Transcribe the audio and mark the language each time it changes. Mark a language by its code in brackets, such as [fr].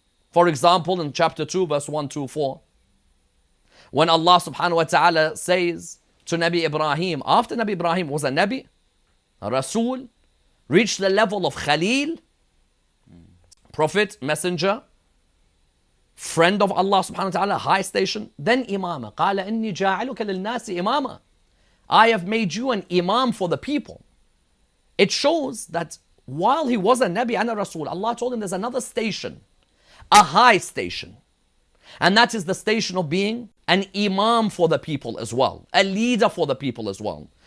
[en] For example, in chapter 2, verse 124, when Allah subhanahu wa ta'ala says to Nabi Ibrahim, after Nabi Ibrahim was a Nabi, a Rasul, reached the level of Khalil, prophet, messenger, friend of Allah subhanahu wa ta'ala, high station, then imama. [ar] قَالَ إِنِّي جَاعِلُكَ لِلنَّاسِ imama. [en] I have made you an imam for the people. It shows that while he was a Nabi and a Rasul, Allah told him there's another station, a high station. And that is the station of being an imam for the people as well, a leader for the people as well.